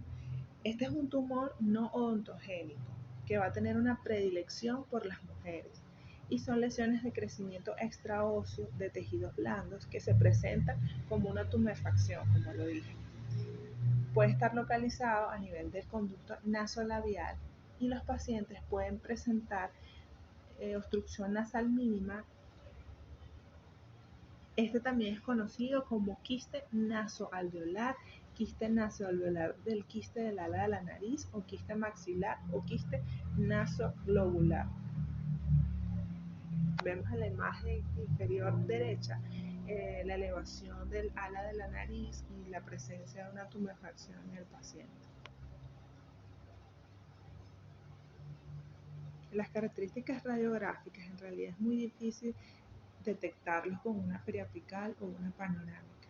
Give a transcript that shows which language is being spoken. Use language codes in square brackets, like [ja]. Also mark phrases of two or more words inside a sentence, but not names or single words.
[es] Este es un tumor no odontogénico que va a tener una predilección por las mujeres y son lesiones de crecimiento extraóseo de tejidos blandos que se presentan como una tumefacción, como lo dije. Puede estar localizado a nivel del conducto nasolabial y los pacientes pueden presentar obstrucción nasal mínima. Este también es conocido como quiste nasoalveolar, quiste nasoalveolar del quiste del ala de la nariz o quiste maxilar o quiste nasoglobular. Vemos en la imagen inferior derecha la elevación del ala de la nariz y la presencia de una tumefacción en el paciente. Las características radiográficas en realidad es muy difícil detectarlos con una periapical o una panorámica.